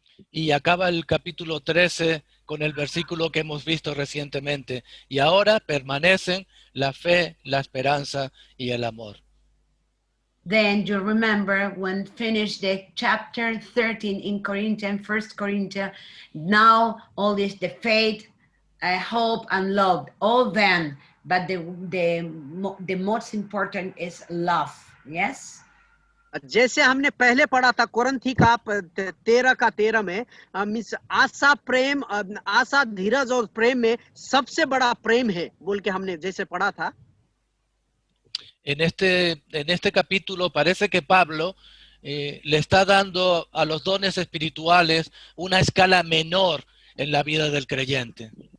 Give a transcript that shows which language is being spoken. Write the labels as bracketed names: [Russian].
[Spanish] Y acaba el capítulo 13 con el versículo que hemos visto recientemente. Y ahora permanecen la fe, la esperanza y el amor. [English] Then you remember when finished the chapter 13 in Corinthians, 1 Corinthians, now all is the faith, hope, and love, all them, but the most important is love, yes? [Hindi] जैसे हमने पहले पढ़ा था कोरिन्थी का 13 में, आशा प्रेम, आशा धीरज और प्रेम में सबसे बड़ा प्रेम है बोल के हमने जैसे पढ़ा था. [Spanish] En este capítulo parece que Pablo le está dando a los dones espirituales una escala menor en la vida del creyente.